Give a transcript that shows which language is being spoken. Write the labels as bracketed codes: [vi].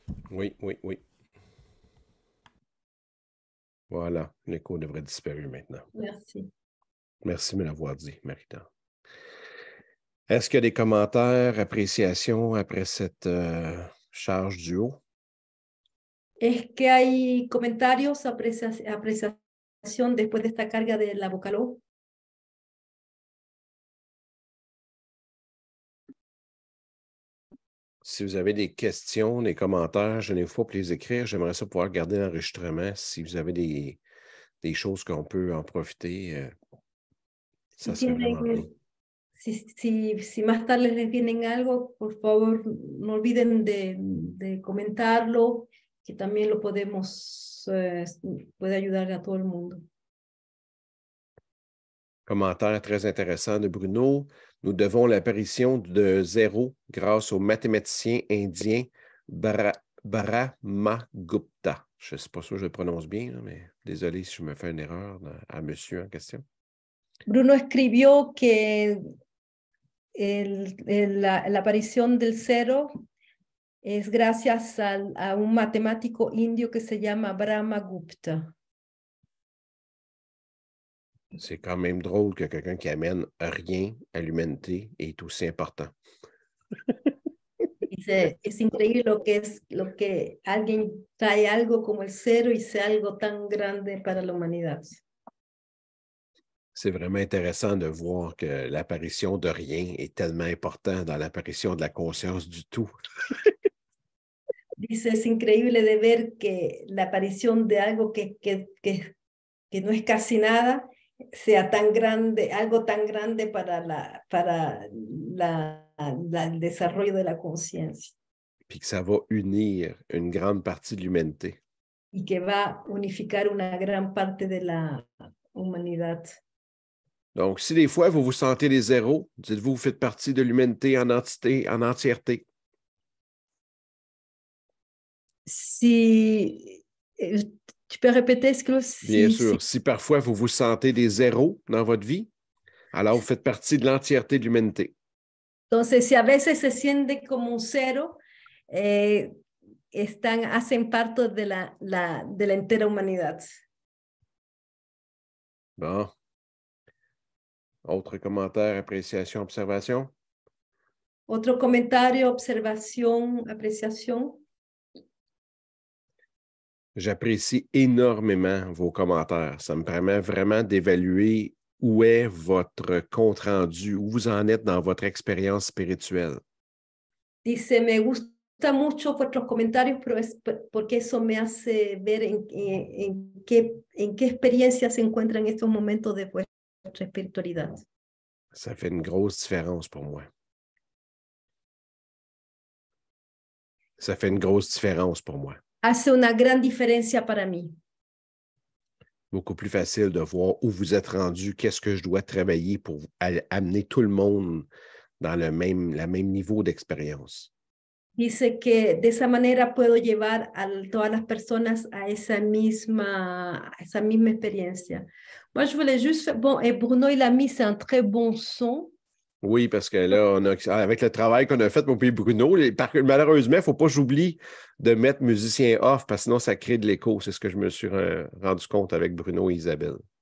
[fr] Oui, oui, oui. Voilà, l'écho devrait disparaître maintenant. Merci. Merci de me l'avoir dit, Marita. Est-ce qu'il y a des commentaires, appréciations après cette charge du haut? [es] ¿Es que hay comentarios, apreciación después de esta carga de la Vocalo? [fr] Si vous avez des questions, des commentaires, gênez-vous pas pour les écrire. J'aimerais ça pouvoir garder l'enregistrement. Si vous avez des choses qu'on peut en profiter, ça serait vraiment bien. [es] Si más tarde les vienen algo, por favor, no olviden de comentarlo, que también lo podemos, puede ayudar a todo el mundo. [fr] Commentaire très intéressant de Bruno. Nous devons l'apparition de zéro grâce au mathématicien indien Brahmagupta. Je ne sais pas si je le prononce bien, mais désolé si je me fais une erreur à monsieur en question. [es] Bruno escribió que la aparición del cero es gracias a un matemático indio que se llama Brahmagupta. [fr] C'est quand même drôle que quelqu'un qui amène rien à l'humanité est aussi important. [es] Dice, es increíble lo que alguien trae algo como el cero y sea algo tan grande para la humanidad. [fr] C'est vraiment intéressant de voir que l'apparition de rien est tellement important dans l'apparition de la conscience du tout. [es] Dice, es increíble de ver que la aparición de algo que no es casi nada sea tan grande, algo tan grande para el desarrollo de la conciencia. [fr] Puis que ça va unir une grande partie de l'humanité. [es] y que va a unificar una gran parte de la humanidad. [fr] Donc, si des fois vous vous sentez les zéros, dites-vous, vous faites partie de l'humanité en entité, en entièreté. Si, tu peux répéter ce que Bien sûr, si parfois vous vous sentez des zéros dans votre vie, alors vous faites partie de l'entièreté de l'humanité. [es] Entonces, si a veces se siente como un cero, hacen parte de de la entera humanidad. [fr] Bon. Autre commentaire, appréciation, observation? [es] Otro comentario, observación, apreciación. [fr] J'apprécie énormément vos commentaires. Ça me permet vraiment d'évaluer où est votre compte-rendu, où vous en êtes dans votre expérience spirituelle. [es] Dice, me gusta mucho vuestros comentarios, pero es porque eso me hace ver en qué experiencia se encuentra en estos momentos de vuestra espiritualidad. [fr] Ça fait une grosse différence pour moi. Ça fait une grosse différence pour moi. [es] Hace una gran diferencia para mí. [fr] Beaucoup plus facile de voir où vous êtes rendu, qu'est-ce que je dois travailler pour amener tout le monde dans le même niveau d'expérience. [es] Dice que de esa manera puedo llevar a todas las personas a esa misma experiencia. [fr] Moi, je voulais juste faire... Bon, et Bruno, il a mis, c'est un très bon son. Oui, parce que là, avec le travail qu'on a fait, mon pays Bruno, malheureusement, il ne faut pas que j'oublie de mettre musicien off, parce que sinon, ça crée de l'écho. C'est ce que je me suis rendu compte avec Bruno et Isabelle.